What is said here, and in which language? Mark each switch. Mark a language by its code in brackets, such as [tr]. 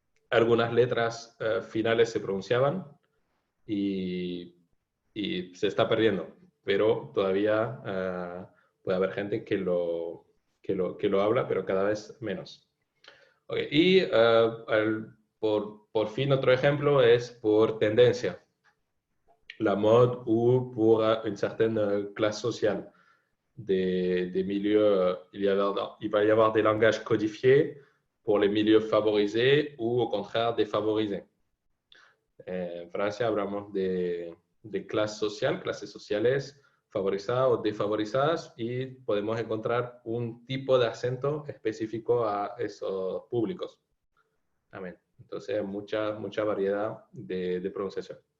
[es] Algunas letras finales se pronunciaban y se está perdiendo, pero todavía puede haber gente que lo habla, pero cada vez menos. Okay. Y por fin otro ejemplo es por tendencia. [fr] La mode ou pour une certaine classe sociale. Des milieux, il va y avoir des langages codifiés pour les milieux favorisés ou au contraire défavorisés. [es] En Francia hablamos de de clases sociales favorizadas o desfavorizadas, y podemos encontrar un tipo de acento específico a esos públicos. Amén. Entonces, mucha variedad de pronunciación.